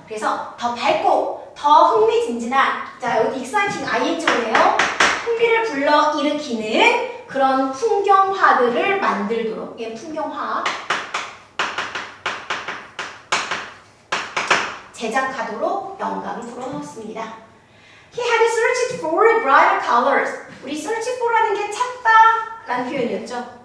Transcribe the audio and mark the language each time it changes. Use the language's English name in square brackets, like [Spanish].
[Korean] 그래서 더 밝고 더 흥미진진한, 자 여기 exciting ing오네요. 흥미를 불러일으키는 그런 풍경화들을 만들도록, 얘 풍경화 제작하도록 영감을 불어넣었습니다. [English] He had searched for brighter colors. [Korean] 우리 search for라는 게 찾다라는 표현이었죠.